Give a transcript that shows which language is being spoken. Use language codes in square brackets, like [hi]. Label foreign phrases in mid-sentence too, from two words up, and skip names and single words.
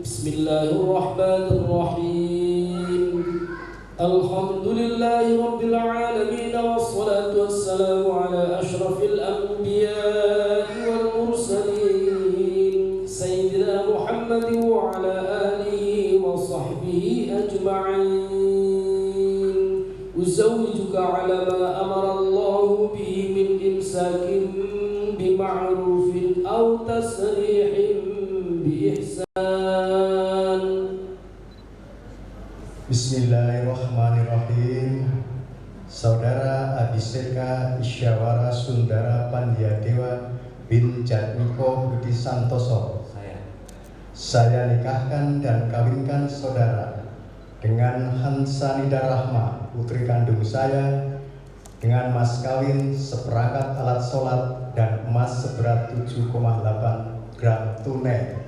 [ar] بسم الله الرحمن الرحيم. الحمد لله رب العالمين والصلاة والسلام على أشرف الأنبياء والمرسلين سيدنا محمد وعلى آله وصحبه أجمعين. أزوجك على ما أمر الله به من إمساك بمعروف أو تسريح بإحسان. Bismillahirrahmanirrahim. [id] Saudara Abiseka Isyawara Sundara Pandiadewa bin Jatmiko Budi Santoso, saya nikahkan dan kawinkan saudara dengan Hansanida Rahma, putri kandung saya, dengan mas kawin seperangkat alat sholat dan emas seberat 7,8 gram tunai.